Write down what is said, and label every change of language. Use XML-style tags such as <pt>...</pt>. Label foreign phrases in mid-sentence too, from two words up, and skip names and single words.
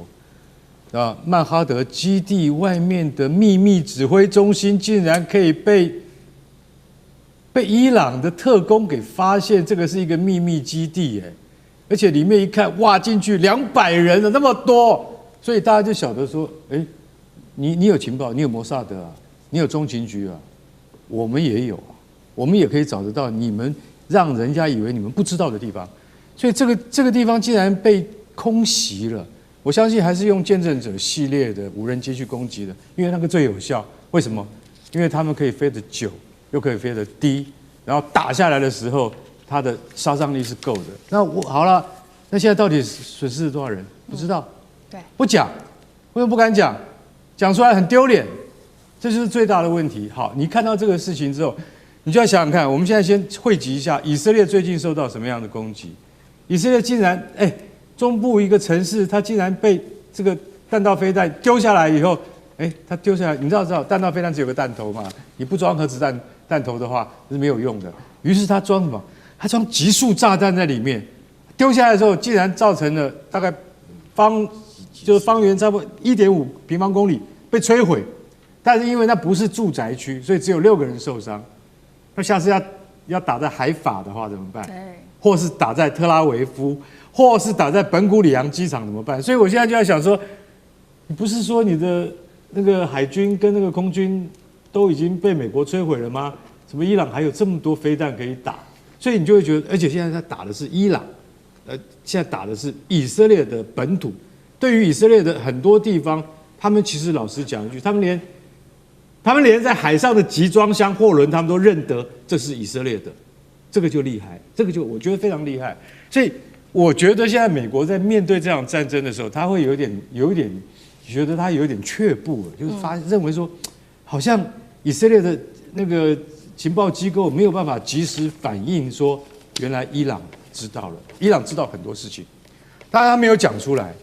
<zh>曼哈德基地外面的秘密指揮中心竟然可以被伊朗的特工給發現，這個是一個秘密基地哎，而且裡面一看，哇，進去200人了，那麼多，所以大家就曉得說，哎，你有情報，你有摩薩德啊，你有中情局啊，我們也有啊，我們也可以找得到你們讓人家以為你們不知道的地方，所以這個地方竟然被空襲了。我相信還是用見證者系列的無人機去攻擊的，因為那個最有效。為什麼？因為他們可以飛得久，又可以飛得低，然後打下來的時候，它的殺傷力是夠的。那好了，那現在到底損失了多少人？不知道，對，不講，為什麼不敢講？講出來很丟臉，這就是最大的問題。好，你看到這個事情之後，你就要想想看，我們現在先匯集一下以色列最近受到什麼樣的攻擊？以色列竟然中部一個城市，它竟然被這個彈道飛彈丟下來以後，它丟下來，你知道彈道飛彈只有個彈頭嘛？你不裝核子彈頭的話是沒有用的。於是他裝什麼？他裝極速炸彈在裡面，丟下來的時候，竟然造成了大概方圓差不多1.5平方公里被摧毀。但是因為那不是住宅區，所以只有6個人受傷。那下次要打在海法的話怎麼辦？或是打在特拉維夫？或是打在本古里揚機場怎麼辦？所以我現在就在想說，你不是說你的那個海軍跟那個空軍都已經被美國摧毀了嗎？怎麼伊朗還有這麼多飛彈可以打？所以你就會覺得，而且現在他打的是伊朗，現在打的是以色列的本土。對於以色列的很多地方，他們其實老實講一句，他們連在海上的集裝箱貨輪，他們都認得這是以色列的，這個就厲害，這個就我覺得非常厲害。所以我覺得現在美國在面對這場戰爭的時候，他會有一點覺得他有一點卻步了，就是認為說，好像以色列的那個情報機構沒有辦法及時反應，說原來伊朗知道了，伊朗知道很多事情，當然他沒有講出來。</zh>